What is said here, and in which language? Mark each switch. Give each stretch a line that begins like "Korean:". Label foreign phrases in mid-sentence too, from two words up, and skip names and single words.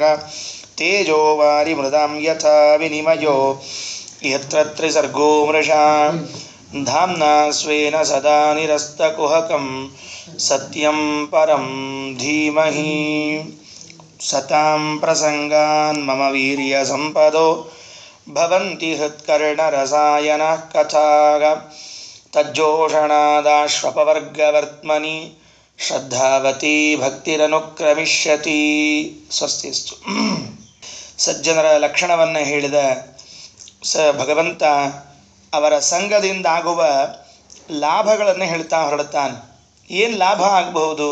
Sanskrit: तेजो वारिमृदां यथा विनिमयो यत्र त्रिसर्गो मृषा धाम्ना स्वेन सदा निरस्तकुहकं सत्यं परं धीमहि सतां प्रसङ्गान् मम वीर्यसम्पदो भवन्ति हृत्कर्णरसायनः कथाः तज्जोषणादाश्वपवर्गवर्त्मनि ಶ್ರದ್ಧಾವತಿ ಭಕ್ತಿರನುಕ್ರಮಿಷ್ಯತಿ. ಸ್ವಸ್ತಿಸ್ತು.
Kannada: ಸಜ್ಜನರ ಲಕ್ಷಣವನ್ನು ಹೇಳಿದ ಭಗವಂತ ಅವರ ಸಂಘದಿಂದಾಗುವ ಲಾಭಗಳನ್ನು ಹೇಳ್ತಾ ಹೊರಡುತ್ತಾನೆ. ಏನು ಲಾಭ ಆಗಬಹುದು?